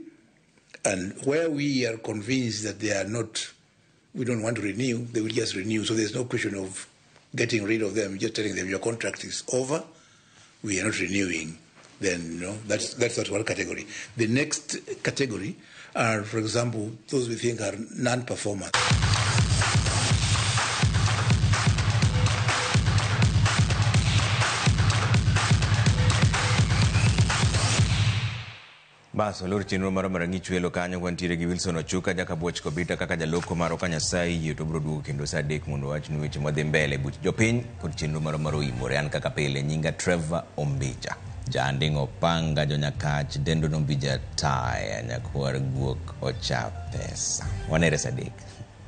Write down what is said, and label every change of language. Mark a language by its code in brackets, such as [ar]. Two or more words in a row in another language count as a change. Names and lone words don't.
[en] And where we are convinced that they are not, we don't want to renew, they will just renew. So there's no question of getting rid of them, just telling them your contract is over, we are not renewing. Then, that's that one category. The next category are, for example, those we think are non-performers. [luo] Bas, olor chenro mar marangi chwelo kanyo kwantiere gi Wilson Ochuka jakabuoch kobita kaka jaloko maro ka Nyasaye yie to bro duogo kendo saa 3 mondo wach ni weche madhi mbele buch jopiny kod chenro maro imore an kaka pile nyinga Trevor Ombija jandingo panga jonyakach dendo nombija taya nyakwar guok ocha pesa wanere saa 3